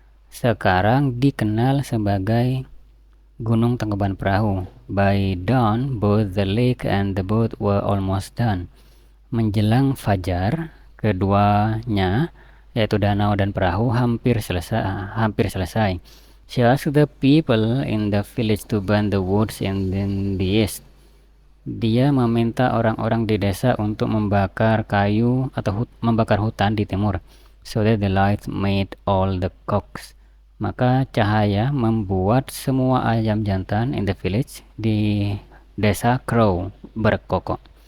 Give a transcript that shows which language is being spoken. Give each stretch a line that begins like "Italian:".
Indonesian: Sekarang dikenal sebagai Gunung Tangkuban Perahu.
English: By dawn, both the lake and the boat were almost done.
Indonesian: Menjelang fajar, keduanya yaitu danau dan perahu hampir selesai.
English: She asked the people in the village to burn the woods in the east.
Indonesian: Dia meminta orang-orang di desa untuk membakar kayu atau membakar hutan di timur,
English: so that the light made all the cocks.
Indonesian: Maka cahaya membuat semua ayam jantan
English: in the village
Indonesian: di desa crow, berkokok.